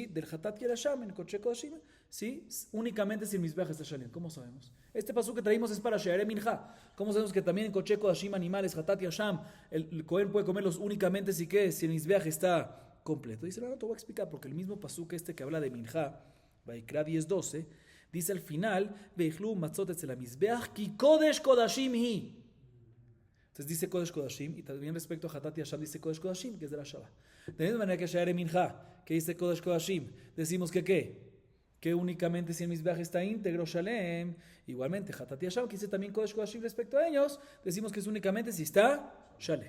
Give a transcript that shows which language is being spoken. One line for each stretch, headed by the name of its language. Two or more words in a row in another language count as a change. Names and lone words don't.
Spanish: Del hatat y el asham, en
Hebrew: קדשי קדשים,
Spanish: ¿sí? Únicamente si el mizbeach está shalem. ¿Cómo sabemos? Este pasú que traímos es para
Hebrew: שירי מנחה.
Spanish: ¿Cómo sabemos que también en
Hebrew: קדשי קדשים,
Spanish: animales, hatat y asham, el kohen puede comerlos únicamente si el mizbeach está completo? Dice, no te voy a explicar, porque el mismo pasuk que habla de minjá, Vaikra 10:12, dice al final,
Hebrew: ואכלו מצות אצל המזבח כי קדש קדשים היא.
Spanish: Entonces dice
Hebrew: קדש קדשים,
Spanish: y también respecto a hatat y asham dice
Hebrew: קדש קדשים,
Spanish: que es de la Shabbat. De la misma manera que
Hebrew: שירי מנחה,
Spanish: que dice
Hebrew: קדש קדשים,
Spanish: decimos que ¿qué? Que únicamente si el mizbeach está íntegro, shalem. Igualmente, hatat y asham, que dice también
Hebrew: קדש קדשים
Spanish: respecto a ellos, decimos que es únicamente si está shalem.